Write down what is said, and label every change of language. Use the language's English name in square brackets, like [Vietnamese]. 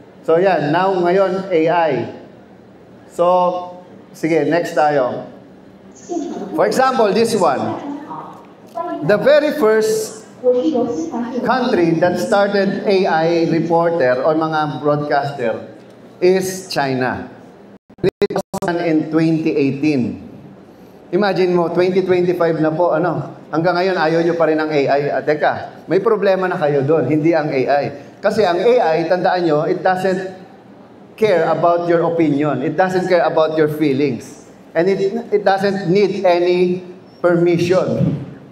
[Filipino] So yan, now ngayon AI. So, sige, next tayo. [English] For example, this one. The very first country that started AI reporter or mga broadcaster is China. It was in 2018. [Filipino] Imagine mo, 2025 na po, hanggang ngayon ayaw nyo pa rin ng AI. Teka, may problema na kayo doon, hindi ang AI. Kasi ang AI, tandaan nyo, [English] it doesn't care about your opinion. It doesn't care about your feelings. And it doesn't need any permission.